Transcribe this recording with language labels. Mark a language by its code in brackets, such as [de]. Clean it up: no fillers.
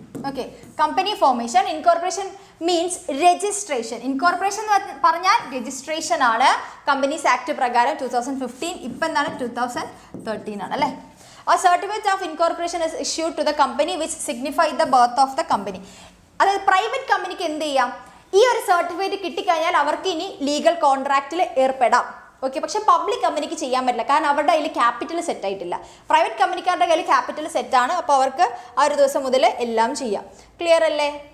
[ml] Okay, company formation. Incorporation means registration. Incorporation എന്ന് പറഞ്ഞാൽ registration ആണ്. കമ്പനീസ് ആക്ട് പ്രകാരം 2015, ഇപ്പം എന്താണ് 2013 ആണ് അല്ലേ. [en] A certificate of incorporation is issued to the company which signify the birth of the company. [ml] അതായത് പ്രൈവറ്റ് കമ്പനിക്ക് എന്ത് ചെയ്യാം, ഈ ഒരു സർട്ടിഫിക്കറ്റ് കിട്ടിക്കഴിഞ്ഞാൽ അവർക്ക് ഇനി ലീഗൽ കോൺട്രാക്റ്റിൽ ഏർപ്പെടാം. ഓക്കെ, പക്ഷെ പബ്ലിക് കമ്പനിക്ക് ചെയ്യാൻ പറ്റില്ല, കാരണം അവരുടെ കയ്യിൽ ക്യാപിറ്റൽ സെറ്റ് ആയിട്ടില്ല. പ്രൈവറ്റ് കമ്പനിക്കാരുടെ കയ്യിൽ ക്യാപിറ്റൽ സെറ്റാണ്, അപ്പോൾ അവർക്ക് ആ ഒരു ദിവസം മുതൽ എല്ലാം ചെയ്യാം. ക്ലിയർ അല്ലേ?